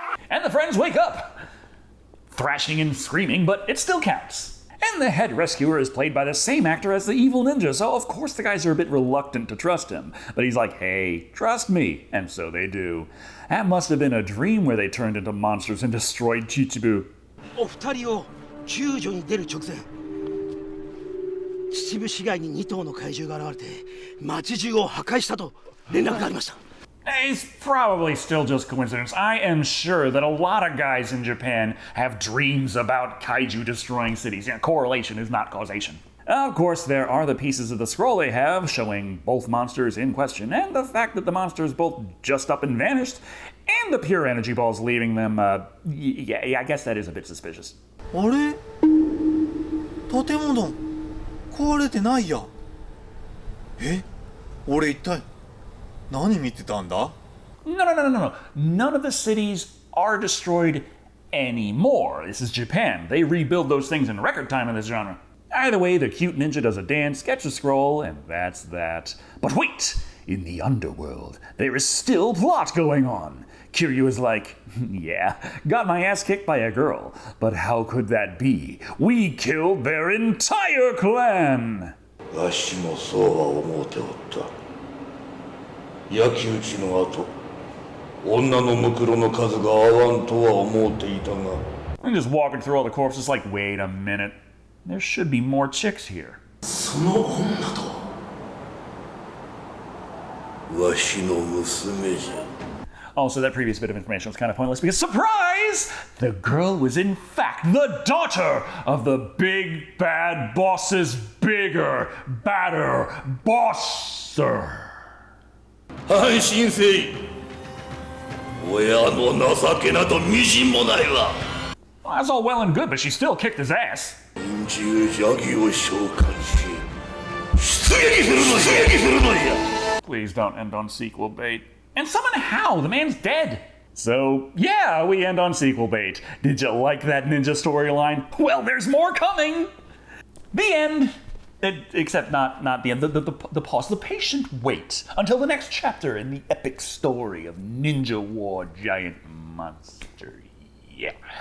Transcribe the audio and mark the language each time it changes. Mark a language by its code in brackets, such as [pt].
[en] And the friends wake up, thrashing and screaming, but it still counts. And the head rescuer is played by the same actor as the evil ninja, so of course the guys are a bit reluctant to trust him. But he's like, hey, trust me, and so they do. That must have been a dream where they turned into monsters and destroyed Chichibu. [ja] お二人を救助に出る直前、秩父市街に2頭の怪獣が現れて街中を破壊したと連絡がありました。 [en] It's probably still just coincidence. I am sure that a lot of guys in Japan have dreams about kaiju destroying cities. Yeah, correlation is not causation. Of course, there are the pieces of the scroll they have showing both monsters in question, and the fact that the monsters both just up and vanished, and the pure energy balls leaving them, yeah, I guess that is a bit suspicious. [ja] あれ？建物壊れてないや。え？俺一体何見てたんだ? [en] No. None of the cities are destroyed anymore. This is Japan. They rebuild those things in record time in this genre. Either way, the cute ninja does a dance, gets a scroll, and that's that. But wait! In the underworld, there is still plot going on. Kiryu is like, yeah, got my ass kicked by a girl. But how could that be? We killed their entire clan! [ja] わしもそうは思うておった。焼き討ちの後、女のむくろの数が合わんとは思うていたが。 [en] I'm just walking through all the corpses like, wait a minute. There should be more chicks here. [ja] その女とわしの娘じゃ。 [en] Also, that previous bit of information was kind of pointless because, surprise! The girl was in fact the daughter of the big bad boss's bigger, badder bosser. [ja] 安心せい。親の情けなどみじんもないわ。 [en] Well, that's all well and good, but she still kicked his ass. [ja] 臨終邪気を召喚し、出撃するのじゃ。 [en] Please don't end on sequel bait. And summon how? The man's dead. So, yeah, we end on sequel bait. Did you like that ninja storyline? Well, there's more coming. The end. Except not the end. The pause, the patient wait until the next chapter in the epic story of Ninja War Giant Monster. Yeah.